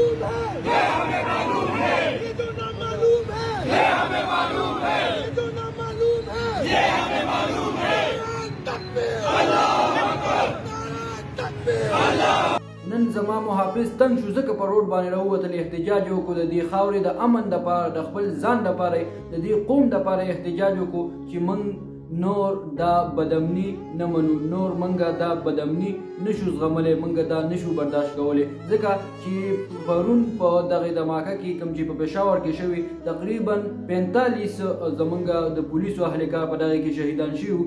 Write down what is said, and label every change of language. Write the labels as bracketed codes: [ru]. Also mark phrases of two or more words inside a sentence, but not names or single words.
[ur] یہ ہمیں معلوم ہے، یہ جو نا معلوم ہے، یہ ہمیں معلوم ہے، یہ جو نا معلوم ہے، یہ ہمیں معلوم ہے. [ar] تكبير، الله أكبر، تكبير، الله. [ps] نن زما محافظ تنگ شو ځکه په روډ باندې راووتل احتجاج وکړو د دې خاورې د امن دپاره د خپل ځان دپاره د دې قوم دپاره احتجاج وکړو چې موږ نور دا بدامني نه منو، نور موږ دا بدامني نشو زغملی، موږ دا نشو برداشت کولی، ځکه چې پرون په دغې دماکه کې کوم چې په پېښور کې شوي تقریبا 45 زموږ د پولیسو اهلکار په دغې کې شهیدان شوي.